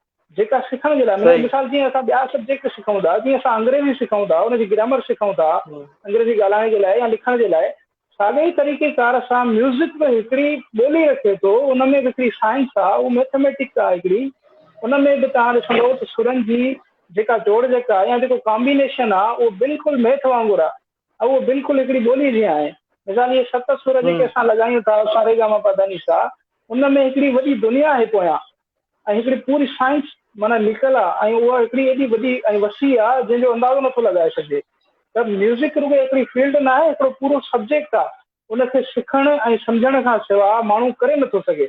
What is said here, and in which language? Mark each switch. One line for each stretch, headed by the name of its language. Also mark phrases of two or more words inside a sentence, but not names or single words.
Sindhi: जेका सिखण जे लाइ, मतलब मिसाल जीअं असां ॿिया सब्जेक्ट सिखूं था, जीअं असां अंग्रेजी सिखूं था, उनजी ग्रामर सिखूं था अंग्रेजी ॻाल्हाइण जे लाइ या लिखण जे लाइ, साॻे ई तरीक़ेकार सां म्यूज़िक में हिकिड़ी ॿोली रखे थो, उन में बि हिकिड़ी साइंस आहे, उहा मैथमेटिक्स आहे हिकिड़ी, उन में बि तव्हां ॾिसंदो त सुरनि जी जेका जोड़ जेका या जेको कॉम्बिनेशन आहे उहो बिल्कुलु मैथ वांगुरु आहे, ऐं उहो बिल्कुलु हिकिड़ी ॿोली जीअं आहे। मिसाल इहे 7 सुर जेके असां लॻायूं था सा रे गा मा पा धा नी सा, उन में हिकिड़ी वॾी दुनिया आहे पोयां, ऐं हिकिड़ी पूरी साइंस माना निकल आहे, ऐं उहा हिकिड़ी एॾी वॾी ऐं वसी आहे जंहिंजो अंदाज़ो नथो लॻाए सघिजे। त म्यूज़िक रुॻो हिकिड़ी फील्ड न आहे, हिकिड़ो पूरो सब्जेक्ट आहे, उनखे सिखण ऐं सम्झण खां सवाइ माण्हू करे नथो सघे।